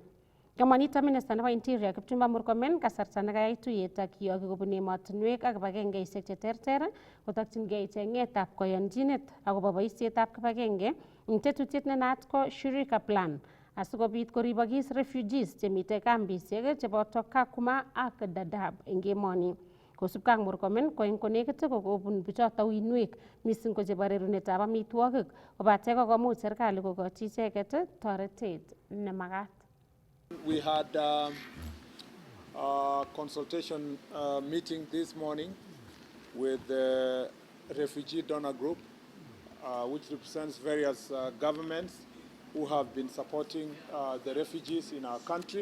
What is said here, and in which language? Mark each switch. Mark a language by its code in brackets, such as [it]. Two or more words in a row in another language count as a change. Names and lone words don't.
[kln] Kamwa nito Minister nebo Interior Kipchumba Murkomen kasarta nekayai tuyet ak kiyoki kobun emotinwek ak kibagengeisiek cheterter kotokyingei cheng'etab koyonchinet akobo boisietab kibagenge eng tetutiet nenaat ko Shirika Plan asikobit koribokis refugees chemite kambisiek cheboto Kakuma ak Dadaab eng emoni. Kosubkei ak Murkomen ko eng konekit kokobun bichoto uinwek mising ko chebo rerunetab amitwogik kobate kokomuch serikali kokochi icheket toretet nemakat. [en] We had a consultation meeting this morning with the refugee donor group, which represents various governments who have been supporting the refugees in our country.